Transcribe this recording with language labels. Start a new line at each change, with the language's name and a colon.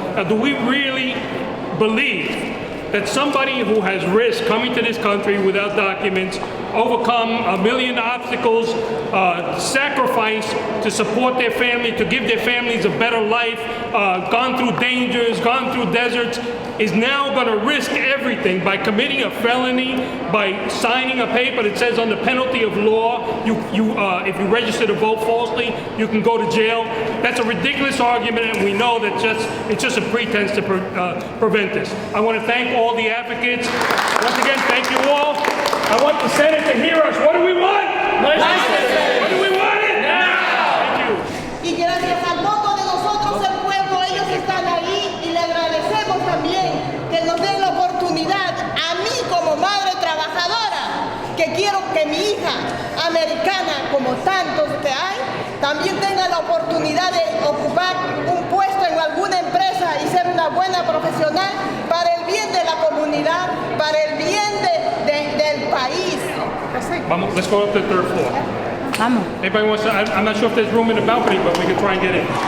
English: Now, do we really believe that somebody who has risked coming to this country without documents, overcome a million obstacles, sacrifice to support their family, to give their families a better life, gone through dangers, gone through deserts, is now going to risk everything by committing a felony, by signing a paper that says under penalty of law, if you register to vote falsely, you can go to jail. That's a ridiculous argument, and we know that it's just a pretense to prevent this. I want to thank all the advocates. Once again, thank you all. I want the Senate to hear us. What do we want? What do we want it? Now! Thank you.
Spanish: Y gracias al voto de nosotros, el pueblo, ellos están ahí, y le agradecemos también que nos den la oportunidad, a mí como madre trabajadora, que quiero que mi hija americana, como tantos que hay, también tenga la oportunidad de ocupar un puesto en alguna empresa y ser una buena profesional para el bien de la comunidad, para el bien del país. Vamos,
English: let's go up to the third floor.
Spanish: Vamos.
English: Anybody wants to, I'm not sure if there's room in the balcony, but we can try and get in.